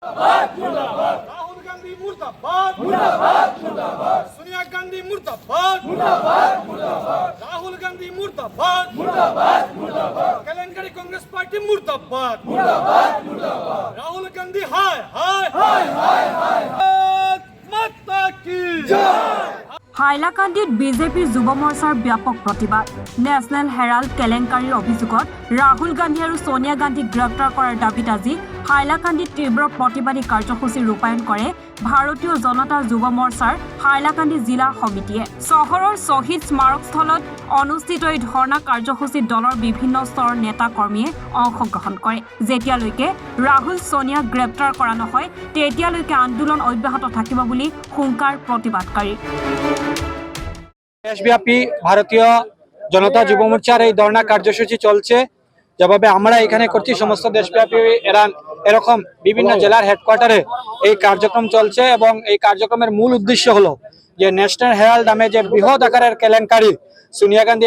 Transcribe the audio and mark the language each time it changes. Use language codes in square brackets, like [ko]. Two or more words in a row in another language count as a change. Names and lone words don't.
[bn] রাহুল গান্ধী মুর্দাবাদ, সোনিয়া গান্ধী মুর্দাবাদ, রাহুল গান্ধী মুর্দাবাদ, কেলেঙ্কারি কংগ্রেস পার্টি মুর্দাবাদ, রাহুল গান্ধী হায় হায় [hi] माता की जय। [as] হাইলাকান্দিত বিজেপিৰ যুৱ মৰ্চাৰ ব্যাপক প্ৰতিবাদ। নেশ্যনেল হেৰাল্ড কেলেংকাৰীৰ অভিযোগত ৰাহুল গান্ধী আৰু সোনিয়া গান্ধীক গ্ৰেপ্তাৰ কৰাৰ দাবীত আজি হাইলাকান্দিত তীব্ৰ প্ৰতিবাদী কাৰ্যসূচী ৰূপায়ণ কৰে ভাৰতীয় জনতা যুৱ মৰ্চাৰ হাইলাকান্দি জিলা সমিতিয়ে। চহৰৰ শ্বহীদ স্মাৰকস্থলত অনুষ্ঠিত এই ধৰ্ণা কাৰ্যসূচীত দলৰ বিভিন্ন স্তৰৰ নেতা কৰ্মীয়ে অংশগ্ৰহণ কৰে। যেতিয়ালৈকে ৰাহুল সোনিয়াক গ্ৰেপ্তাৰ কৰা নহয় তেতিয়ালৈকে আন্দোলন অব্যাহত থাকিব বুলি হুংকাৰ প্ৰতিবাদকাৰী। [bn] দেশব্যাপী ভারতীয় জনতা যুব মোর্চার এই ধর্ণা কার্যসূচি চলছে, যেভাবে আমরা এখানে করছি সমস্ত দেশব্যাপী এরকম বিভিন্ন জেলার হেডকোয়ার্টারে এই কার্যক্রম চলছে এবং এই কার্যক্রমের মূল উদ্দেশ্য হলো যে ন্যাশনাল হেরাল্ড নামে যে বৃহৎ আকারের কেলেঙ্কারি সোনিয়া গান্ধী